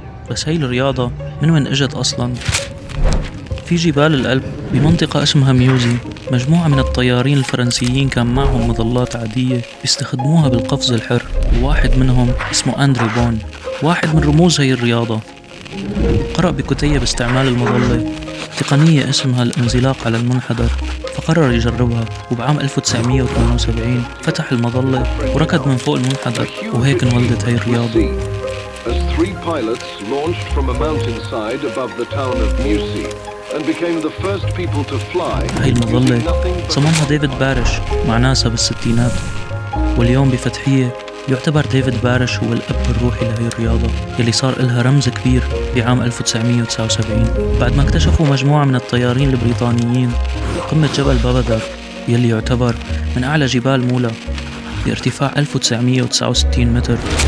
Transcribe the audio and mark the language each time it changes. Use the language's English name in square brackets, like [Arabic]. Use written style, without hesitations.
[Arabic] بس هاي الرياضة من وين اجت أصلاً؟ في جبال الألب بمنطقة اسمها ميوزي، مجموعة من الطيارين الفرنسيين كان معهم مظلات عادية بيستخدموها بالقفز الحر، وواحد منهم اسمه أندرو بون، واحد من رموز هاي الرياضة. قرأ بكتيب استعمال المظلة تقنية اسمها الانزلاق على المنحدر، فقرر يجربها، وبعام 1978 فتح المظلة وركض من فوق المنحدر، وهيك انولدت هاي الرياضة. [English] As 3 pilots launched from a mountainside above the town of Musi and became the first people to fly. [Arabic] هاي المظلة صممها ديفيد بارش مع ناسا بالستينات، واليوم بفتحية يعتبر ديفيد بارش هو الأب الروحي لهي الرياضة يلي صار إلها رمز كبير بعام 1979 بعد ما اكتشفوا مجموعة من الطيارين البريطانيين قمة جبل بابادار يلي يعتبر من أعلى جبال مولا بارتفاع 1969 متر.